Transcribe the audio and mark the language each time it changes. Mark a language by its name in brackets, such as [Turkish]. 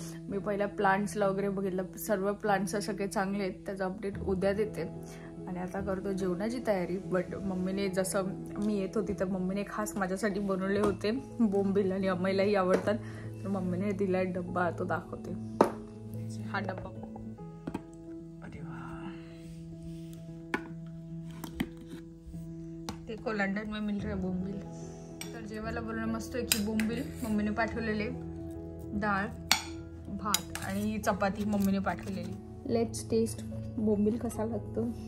[Marathi] मी पहिल्या प्लांट्सला वगैरे बघितलं, सर्व प्लांट्स सगळे चांगले आहेत. त्याचा अपडेट उद्या देते. आणि आता करतो जेवणाची तयारी. बट मम्मीने, जसं मी येत होती तर मम्मीने खास माझ्यासाठी बनवले होते बोंबील आणि अम्माईलाही आवडतात, तर मम्मीने दिलाय डब्बा, तो दाखवते. हा डब्बा, अरे वा, [Hindi] देखो लंडन में मिल रहा है बोंबील. [Marathi] तर जेवायला बनवलं मस्त आहे की बोंबील मम्मीने पाठवलेले, डाळ भात आणि चपाती मम्मीने पाठवलेली. [English] let's taste [Marathi] बोंबील कसा लागतो.